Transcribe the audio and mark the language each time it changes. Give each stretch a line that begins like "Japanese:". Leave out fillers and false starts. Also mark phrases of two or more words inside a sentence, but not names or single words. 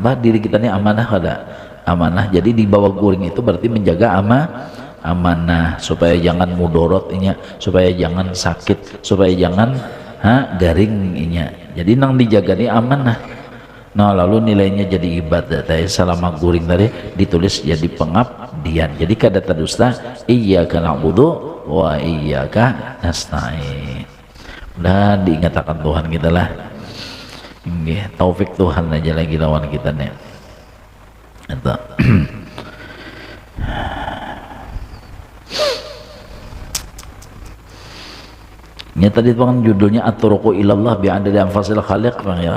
Banjar: Diri kita ini amanah ada amanah, jadi di bawah guring itu berarti menjaga amanah supaya jangan mudorotnya, supaya jangan sakit, supaya jangan garingnya. Jadi nang dijaga ini amanah. Nah lalu nilainya jadi ibadah. Selama guring tadi ditulis jadi pengabdian. Jadi kada dusta
Arabic: إياك نعبد وإياك نستعين.
Banjar: Udah diingatkan Tuhan kita lah. Ini taufik Tuhan aja lagi lawan kita nih. Itu. Ini tadi kan judulnya At-Turuqu ilallah bi'adadi anfasil khaliq, ya.